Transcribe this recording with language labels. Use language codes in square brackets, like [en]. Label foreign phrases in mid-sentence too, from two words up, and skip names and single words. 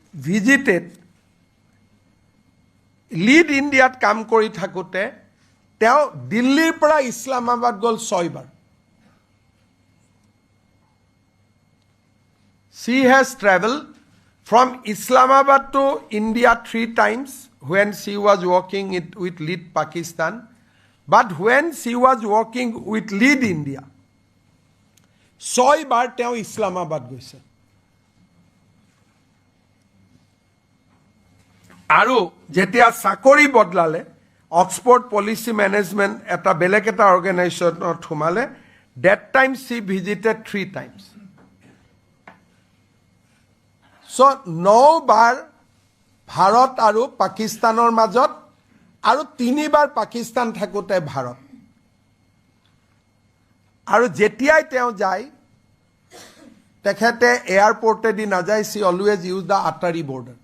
[as] ভিজিটেড লিড ইণ্ডিয়াত কাম কৰি থাকোঁতে তেওঁ দিল্লীৰ পৰা ইছলামাবাদ গ'ল 6 বাৰ [en] She has traveled from Islamabad to India 3 times when she was working with Lead Pakistan. But when she was working with Lead India, [as] 6 বাৰ তেওঁ ইছলামাবাদ গৈছে আৰু যেতিয়া চাকৰি বদলালে অক্সফোর্ড পলিসি ম্যানেজমেন্ট এটা বেলেগ এটা অর্গানাইজেশনত সোমালে [en] that time she visited 3 times. [as] So 9 বাৰ ভাৰত আৰু পাকিস্তানৰ মাজত আৰু 3 বাৰ পাকিস্তান থাকোতে ভাৰত আৰু যেতিয়াই তেওঁ যায় তেখেতে এয়াৰপোৰ্টে দি না যায় [en] she always use the Atari border